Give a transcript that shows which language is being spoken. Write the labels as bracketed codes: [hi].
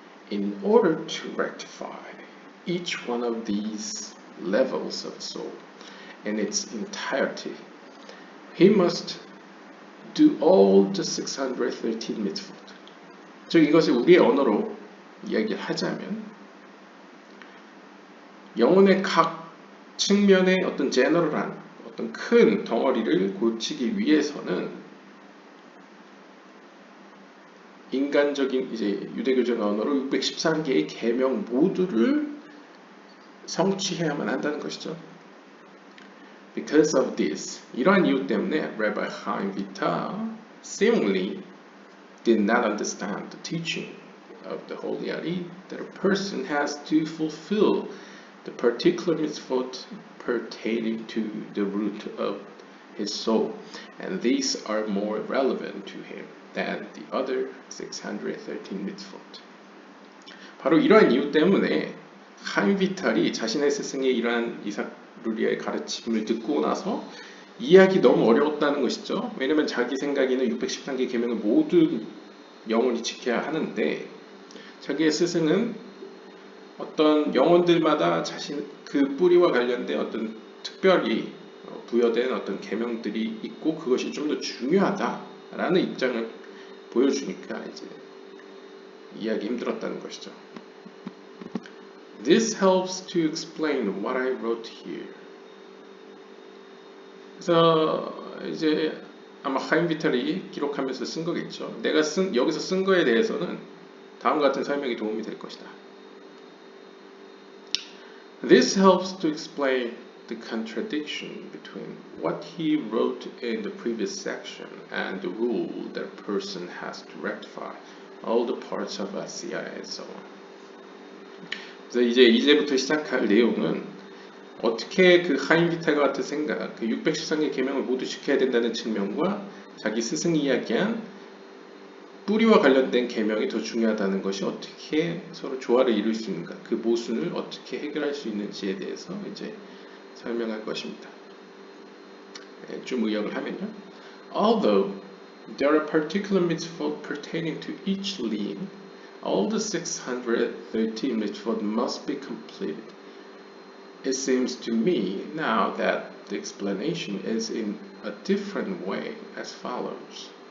[en] In order to rectify each one of these levels of soul in its entirety, he must do all the 613 mitzvot. [ko] 즉 이것을 우리의 언어로 이야기를 하자면 영혼의 각 측면의 어떤 제너럴한 어떤 큰 덩어리를 고치기 위해서는 인간적인 이제 유대교적 언어로 613개의 계명 모두를 성취해야만 한다는 것이죠. [en] Because of this, [ko] 이러한 이유 때문에 [en] Rabbi Chaim Vital seemingly did not understand the teaching of the Holy Ari that a person has to fulfill the particular mitzvot pertaining to the root of his soul, and these are more relevant to him than the other 613 mitzvot. [ko] 바로 이러한 이유 때문에 하임 비탈이 자신의 스승의 이러한 이삭 루리아의 가르침을 듣고 나서 이해하기 너무 어려웠다는 것이죠. 왜냐하면 자기 생각에는 613개 계명을 모두 영원히 지켜야 하는데 자기의 스승은 어떤 영혼들마다 자신 그 뿌리와 관련된 어떤 특별히 부여된 어떤 계명들이 있고 그것이 좀 더 중요하다라는 입장을 보여주니까 이제 이해하기 힘들었다는 것이죠. [en] This helps to explain what I wrote here. [ko] 그래서 이제 아마 하임 비탈이 기록하면서 쓴 거겠죠. 내가 여기서 쓴 거에 대해서는 다음과 같은 설명이 도움이 될 것이다. [en] This helps to explain the contradiction between what he wrote in the previous section and the rule that a person has to rectify all the parts of Asiya and so on. [ko] 그래서 이제부터 시작할 내용은 어떻게 그 하임 비탈과 같은 생각, 그 613개 계명을 모두 지켜야 된다는 측면과 자기 스승이 이야기한 뿌리와 관련된 계명이 더 중요하다는 것이 어떻게 서로 조화를 이룰 수 있는가, 그 모순을 어떻게 해결할 수 있는지에 대해서 이제 설명할 것입니다. 좀 의역을 하면요. [en] Although there are particular mitzvot pertaining to each line, all the 613 mitzvot must be completed. It seems to me now that the explanation is in a different way as follows.